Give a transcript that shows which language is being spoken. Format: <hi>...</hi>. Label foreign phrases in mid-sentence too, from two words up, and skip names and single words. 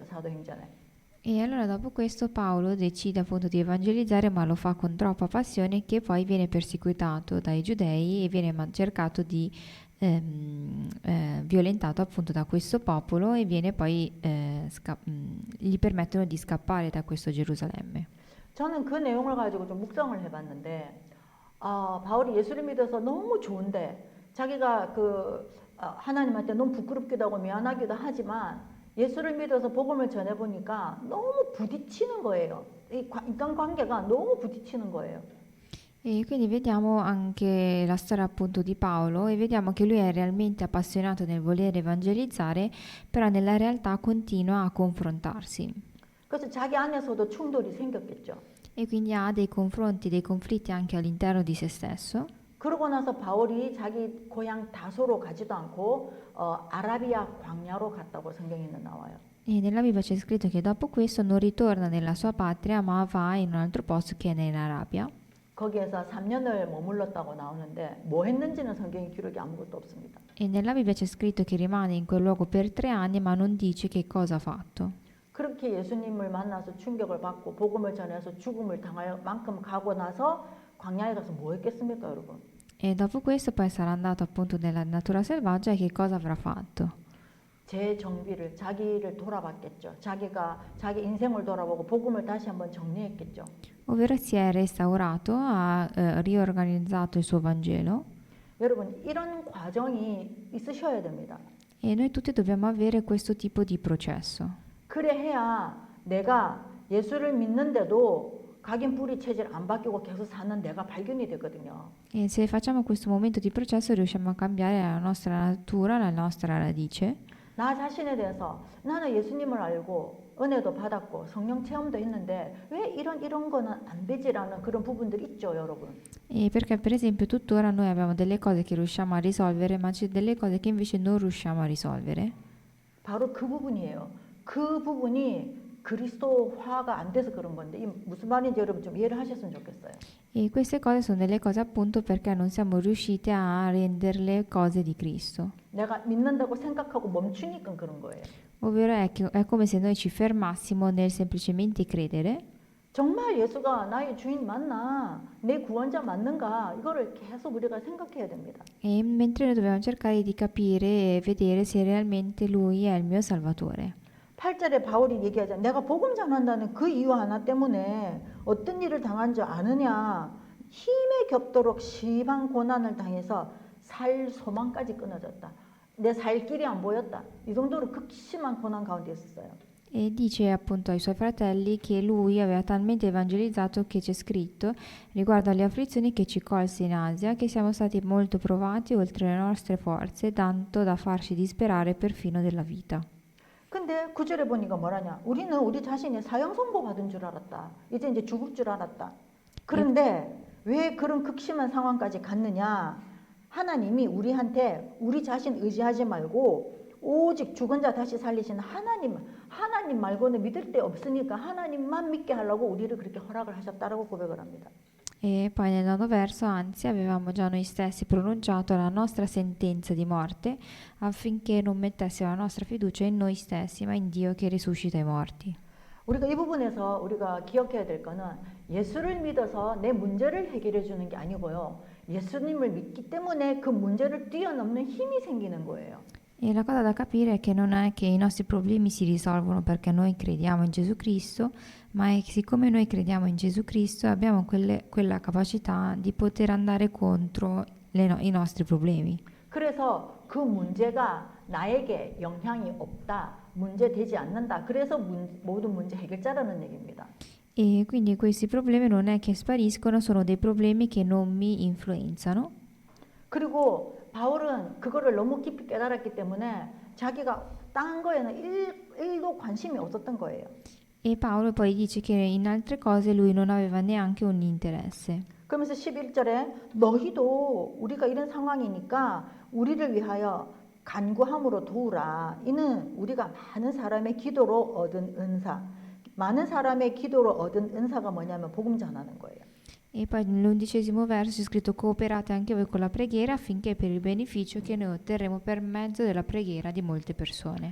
<ko>사도행전에.</ko> <it>E allora dopo questo Paolo decide appunto di evangelizzare, ma lo fa con troppa passione che poi viene perseguitato dai giudei e viene cercato di violentato appunto da questo popolo e viene poi gli permettono di scappare da questo Gerusalemme.</it> <ko>저는 그 내용을 가지고 좀 묵상을 해봤는데 바울이 예수를 믿어서 너무 좋은데 자기가 하나님한테 너무 부끄럽기도 하고 미안하기도 하지만 예수를 믿어서 복음을 전해보니까 너무 부딪히는 거예요. 이 인간관계가 너무 부딪히는 거예요.</ko> <it>E quindi vediamo anche la storia appunto di Paolo e vediamo che lui è realmente appassionato nel voler evangelizzare, però nella realtà continua a confrontarsi</it> <ko>그래서 자기 안에서도 충돌이 생겼겠죠.</ko> <it>e quindi ha dei confronti, dei conflitti anche all'interno di se stesso.</it> <ko>그러고 나서 바울이 자기 고향 다소로 가지도 않고 아라비아 광야로 갔다고 성경에는 나와요.</ko> <it>E nella Bibbia c'è scritto che dopo questo non ritorna nella sua patria, ma va in un altro posto che è in Arabia.</it> <ko>거기에서 3년을 머물렀다고 나오는데 뭐 했는지는 성경에 기록이 아무것도 없습니다.</ko> <it>E nella Bibbia c'è scritto che rimane in quel luogo per 3 anni, ma non dice che cosa ha fatto.</it> <ko>그렇게 예수님을 만나서 충격을 받고 복음을 전해서 죽음을 당할 만큼 가고 나서 광야에 가서 뭐 했겠습니까, 여러분?</ko> <it>E dopo questo poi sarà andato appunto nella natura selvaggia e che cosa avrà fatto?</it> <ko>재정비를 자기를 돌아봤겠죠. 자기 인생을 돌아보고 복음을 다시 한번 정리했겠죠.</ko> <it>Ovvero si è restaurato, ha riorganizzato il suo Vangelo</it> <ko>여러분 이런 과정이 있으셔야 됩니다.</ko> <it>e noi tutti dobbiamo avere questo tipo di processo.</it> <ko>그래 해야 내가 예수를 믿는데도 각인 뿌리 체질 안 바뀌고 계속 사는 내가 발견이 되거든요.</ko> <it>E se facciamo questo momento di processo riusciamo a cambiare la nostra natura, la nostra radice.</it> <ko>나 자신에 대해서 나는 예수님을 알고 은혜도 받았고 성령 체험도 했는데 왜 이런 거는 안 되지라는 그런 부분들 있죠, 여러분.</ko> <it>E perché per esempio tuttora noi abbiamo delle cose che riusciamo a risolvere, ma c'è delle cose che invece non riusciamo a risolvere.</it> <ko>바로 그 부분이에요. 그 부분이 그리스도화가 안 돼서 그런 건데 무슨 말인지 여러분 좀 이해를 하셨으면 좋겠어요.</ko> <it>E queste cose sono delle cose appunto perché non siamo riusciti a renderle cose di Cristo.</it> <ko>내가 믿는다고 생각하고 멈추니까 그런 거예요.</ko> <it>Ovvero è come se noi ci fermassimo nel semplicemente credere.</it> <ko>정말 예수가 나의 주인 맞나? 내 구원자 맞는가? 이거를 계속 우리가 생각해야 됩니다.</ko> <it>E mentre noi dobbiamo cercare di capire e vedere se realmente Lui è il mio Salvatore.</it> <ko>8절에 바울이 얘기하잖아요. 내가 복음 전한다는 그 이유 하나 때문에 어떤 일을 당한 줄 아느냐? 힘에 겹도록 심한 고난을 당해서 살 소망까지 끊어졌다. 내 살 길이 안 보였다. 이 정도로 극심한 고난 가운데 있었어요.</ko> <it>E dice appunto ai suoi fratelli che lui aveva talmente evangelizzato che c'è scritto riguardo alle afflizioni che ci colse in Asia, che siamo stati molto provati oltre le nostre forze, tanto da farci disperare perfino della vita.</it> <ko>근데 9절에 보니까 뭐라냐? 우리는 우리 자신이 사형 선고 받은 줄 알았다. 이제 죽을 줄 알았다. 그런데 왜 그런 극심한 상황까지 갔느냐? 하나님이 우리한테 우리 자신 의지하지 말고 오직 죽은 자 다시 살리시는 하나님 말고는 믿을 데 없으니까 하나님만 믿게 하려고 우리를 그렇게 허락을 하셨다라고 고백을 합니다.</ko> <it>E poi nel 9 verso, anzi, avevamo già noi stessi pronunciato la nostra sentenza di morte affinché non mettessimo la nostra fiducia in noi stessi, ma in Dio che risuscita i morti.</it> <ko>우리가 이 부분에서 우리가 기억해야 될 거는 예수를 믿어서 내 문제를 해결해 주는 게 아니고요. 예수님을 믿기 때문에 그 문제를 뛰어넘는 힘이 생기는 거예요.</ko> <it>E la cosa da capire è che non è che i nostri problemi si risolvono perché noi crediamo in Gesù Cristo, ma è che siccome noi crediamo in Gesù Cristo abbiamo quella capacità di poter andare contro i nostri problemi.</it> <ko>그래서 그 문제가 나에게 영향이 없다, 문제되지 않는다. 그래서 모든 문제 해결자라는 얘기입니다.</ko> <it>E quindi questi problemi non è che spariscono, sono dei problemi che non mi influenzano.</it> <ko>그리고 바울은 그거를 너무 깊이 깨달았기 때문에 자기가 딴 거에는 1도 관심이 없었던 거예요.</ko> <it>E Paolo poi dice che in altre cose lui non aveva neanche un interesse.</it> <ko>그러면서 11절에 너희도 우리가 이런 상황이니까 우리를 위하여 간구함으로 도우라. 이는 우리가 많은 saram의 기도로 얻은 은사. 많은 saram의 기도로 얻은 은사가 뭐냐면 복음 전하는 거예요.</ko> <it>E poi nell'11° verso è scritto cooperate anche voi con la preghiera affinché per il beneficio che noi otterremo per mezzo della preghiera di molte persone.</it>